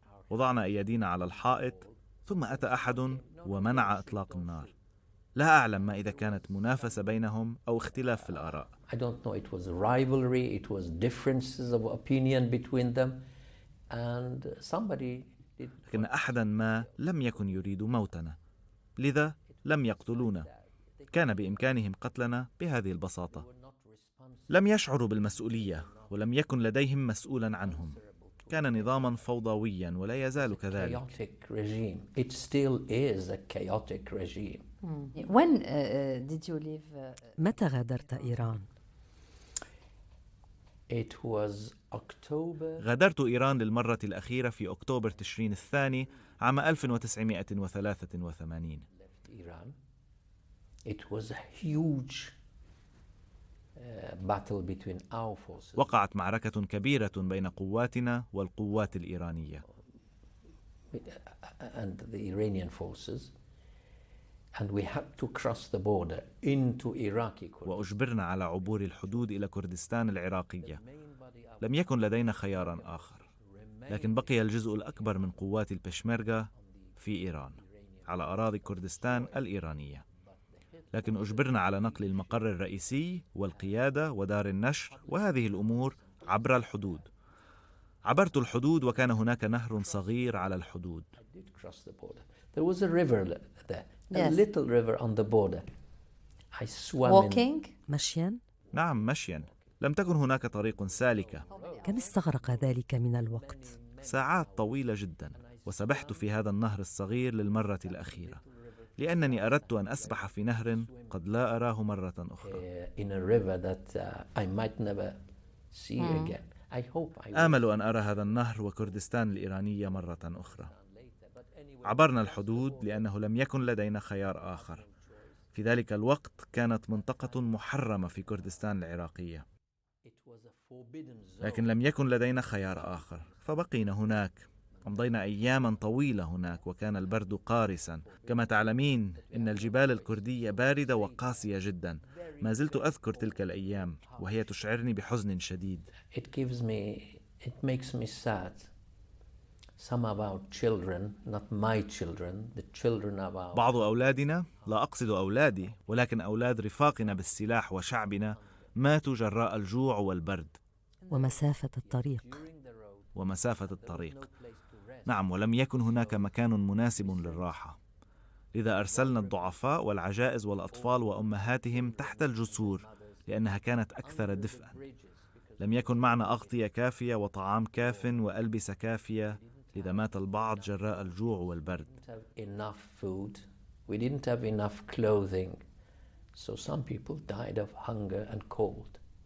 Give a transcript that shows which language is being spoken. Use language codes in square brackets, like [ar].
[ar] وضعنا أيدينا على الحائط، ثم أتى أحد ومنع إطلاق النار. لا أعلم ما إذا كانت منافسة بينهم أو اختلاف في الآراء. [en] I don't know, it was rivalry, it was differences of opinion between them, and somebody did. [ar] لكن أحدا ما لم يكن يريد موتنا، لذا لم يقتلونا. كان بإمكانهم قتلنا بهذه البساطة. لم يشعروا بالمسؤولية ولم يكن لديهم مسؤولا عنهم. كان نظاما فوضويا ولا يزال كذلك. [en] Chaotic regime. It still is a chaotic regime. When did you leave? [ar] متى غادرت إيران؟ [en] It was October. [ar] غادرت إيران للمرة الأخيرة في أكتوبر تشرين الثاني عام 1983. [en] Iran. It was a huge battle between our forces. [ar] وقعت معركة كبيرة بين قواتنا والقوات الإيرانية. [en] And the Iranian forces, and we had to cross the border into Iraqi Kurdistan. [ar] وأجبرنا على عبور الحدود إلى كردستان العراقية. لم يكن لدينا خيارا آخر، لكن بقي الجزء الأكبر من قوات البشمركة في إيران على أراضي كردستان الإيرانية. لكن أجبرنا على نقل المقر الرئيسي والقيادة ودار النشر وهذه الأمور عبر الحدود. عبرت الحدود وكان هناك نهر صغير على الحدود. [en] I did cross the border. There was a river there, a Yes. little river on the border. I swam in. Walking? [ar] مشيا؟ نعم، مشيا. لم تكن هناك طريق سالكة. كم استغرق ذلك من الوقت؟ ساعات طويلة جدا. وسبحت في هذا النهر الصغير للمرة الأخيرة، لأنني أردت أن أسبح في نهر قد لا أراه مرة أخرى. [en] In a river that I might never see again. I hope I will. [ar] آمل أن أرى هذا النهر وكردستان الإيرانية مرة أخرى. عبرنا الحدود لأنه لم يكن لدينا خيار آخر. في ذلك الوقت كانت منطقة محرمة في كردستان العراقية، [en] It was a forbidden zone. [ar] لكن لم يكن لدينا خيار آخر، فبقينا هناك. أمضينا أياما طويلة هناك وكان البرد قارسا. كما تعلمين إن الجبال الكردية باردة وقاسية جدا. ما زلت أذكر تلك الأيام وهي تشعرني بحزن شديد. [en] It makes me sad. Some of our children, not my children, the children of our. [ar] بعض أولادنا، لا أقصد أولادي ولكن أولاد رفاقنا بالسلاح وشعبنا، ماتوا جراء الجوع والبرد ومسافة الطريق. ومسافة الطريق. نعم، ولم يكن هناك مكان مناسب للراحة. لذا أرسلنا الضعفاء والعجائز والأطفال وأمهاتهم تحت الجسور لأنها كانت أكثر دفئا. لم يكن معنا أغطية كافية وطعام كاف وألبسة كافية، لذا مات البعض جراء الجوع والبرد. [en] Enough food. We didn't have enough clothing. So some people died of hunger and cold.